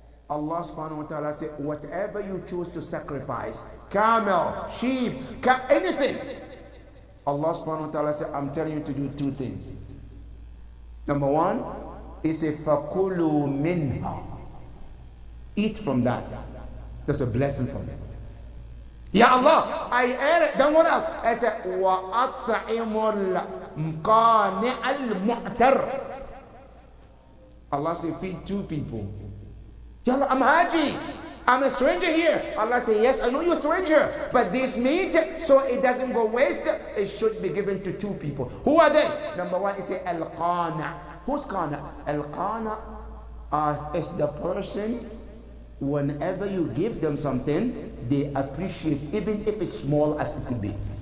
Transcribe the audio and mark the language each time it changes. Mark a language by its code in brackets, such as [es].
[en] Allah subhanahu wa ta'ala said, whatever you choose to sacrifice, camel, sheep, anything. Allah subhanahu wa ta'ala said, I'm telling you to do two things. Number one, he said, [ar] فَكُلُوا مِنْهَا. [en] Eat from that. That's a blessing from it. Ya Allah, I ate it. Then what else? I said, [ar] وَأَطْعِمُ الْقَانِعَ الْمُعْتَرِ. [en] Allah said, feed two people. Ya Allah, I'm Haji. I'm a stranger here. Allah said, yes, I know you're a stranger. But this meat, so it doesn't go waste, it should be given to two people. Who are they? Number one, he said, Al-Qana. Who's Qana? Al-Qana is the person, whenever you give them something, they appreciate, even if it's small as it could be.